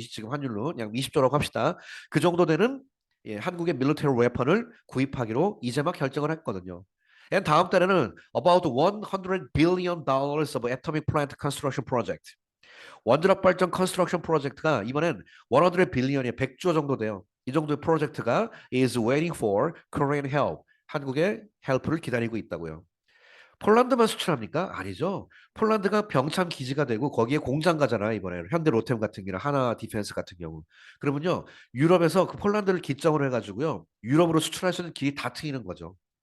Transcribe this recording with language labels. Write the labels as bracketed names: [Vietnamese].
[Korean] 지금 환율로 약 20조라고 합시다. 그 정도 되는, 예, 한국의 밀리터리 웨펀을 구입하기로 이제 막 결정을 했거든요. 다음 달에는 [English] about 100 billion dollars of atomic plant construction project. [Korean] 원자력 발전 컨스트럭션 프로젝트가 이번엔 100 빌리언이 100조 정도 돼요. 이 정도의 프로젝트가 [English] is waiting for Korean help. [Korean] 한국의 헬프를 기다리고 있다고요. 폴란드만 수출합니까? 아니죠. 폴란드가 병참 기지가 되고 거기에 공장 가잖아요. 이번에 현대 로템 같은 경우나 하나 디펜스 같은 경우. 그러면요. 유럽에서 그 폴란드를 기점으로 해가지고요. 유럽으로 수출할 수 있는 길이 다 트이는 거죠.